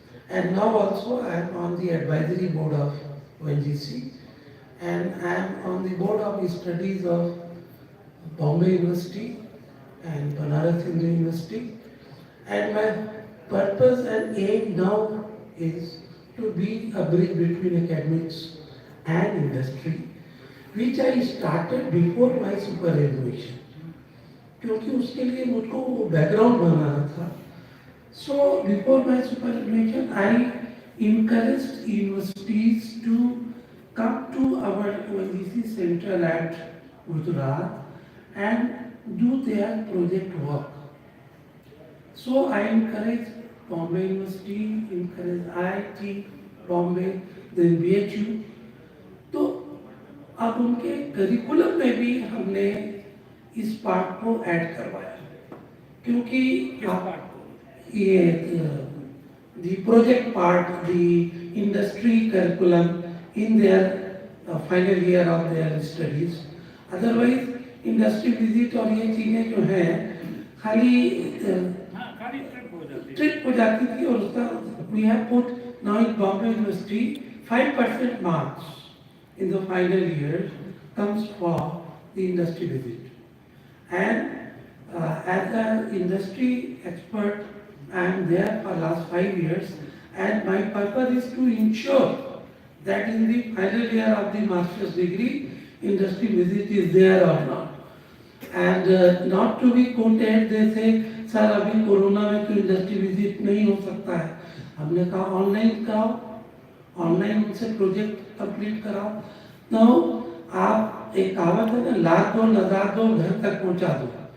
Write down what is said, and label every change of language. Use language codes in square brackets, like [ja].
[en] And now also I am on the advisory board of 1GC, and I am on the board of studies of Bombay University and Banaras Hindu University. And my purpose and aim now is to be a bridge between academics and industry, which I started before my superannuation. [hi] क्योंकि उसके लिए मुझको background बनाना था. [en] So before my superannuation, I encouraged universities to come to our ONGC center at Gujarat and do their project work. So I encourage Bombay University, encourage IIT Bombay, then BHU. [hi] तो अब उनके curriculum में भी हमने इस part को add करवाया, क्योंकि किस पार्ट को? [en] ये the project part, the industry curriculum in their final year of their studies. Otherwise, industry visit [hi] और ये चीजें जो हैं खाली हाँ, खाली ट्रिप हो जाती है। ट्रिप हो जाती थी, और उसका [en] we have put now in Bombay University 5% marks in the final year comes for the industry visit. And as an industry expert, I am there for last 5 years, and my purpose is to ensure that in the final year of the master's degree, industry visit is there or not. And not to be quoted, they say, [hi] sir अभी corona में तो industry visit नहीं हो सकता है। हमने कहा online कराओ, ऑनलाइन उनसे प्रोजेक्ट कंप्लीट कराओ। तो आप एक कहावत है ना, लाख दो लगा दो घर तक पहुंचा दो।